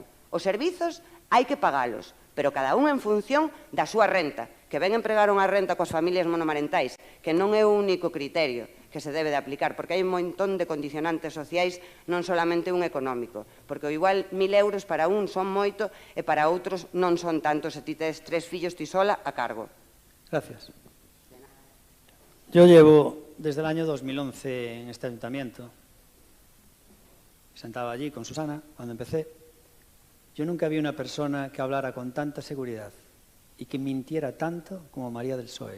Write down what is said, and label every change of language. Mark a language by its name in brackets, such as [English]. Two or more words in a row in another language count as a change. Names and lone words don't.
[Galician] Os servizos hai que pagalos, pero cada un en función da súa renta, que ben empregar unha renta coas familias monomarentais, que non é o único criterio que se debe de aplicar, porque hai un montón de condicionantes sociais, non solamente un económico, porque igual 1.000 euros para un son moito e para outros non son tanto se ti tes 3 fillos ti sola a cargo. [Spanish] Gracias. Yo llevo desde el año 2011 en este ayuntamiento. Sentaba allí con Susana cuando empecé. Yo nunca vi una persona que hablara con tanta seguridad y que mintiera tanto como María del PSOE.